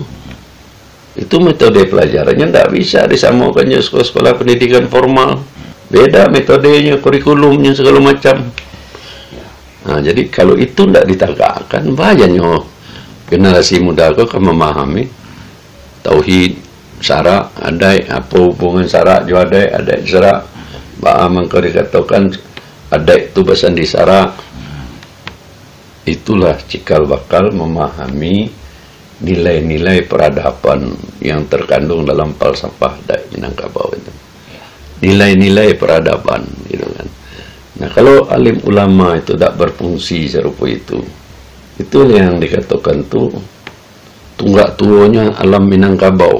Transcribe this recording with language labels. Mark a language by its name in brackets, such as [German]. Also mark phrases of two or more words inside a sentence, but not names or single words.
[Indonesian] Itu metode pelajarannya tidak bisa disamakannya sekolah-sekolah pendidikan formal. Beda metodenya, kurikulumnya segala macam. Nah, jadi kalau itu tidak ditegakkan, banyaknya generasi muda kau akan memahami tauhid, syarak, adai, apa hubungan syarak, [Minangkabau] jo adai syarak. [Indonesian] Ba'amang kau dikatakan adai itu basandi syarak. Itulah cikal bakal memahami nilai-nilai peradaban yang terkandung dalam falsafah adai Minangkabau itu. Nilai-nilai peradaban, gitu kan. Nah, kalau alim ulama itu tidak berfungsi serupa itu yang dikatakan tuh tunggak tuanya alam Minangkabau.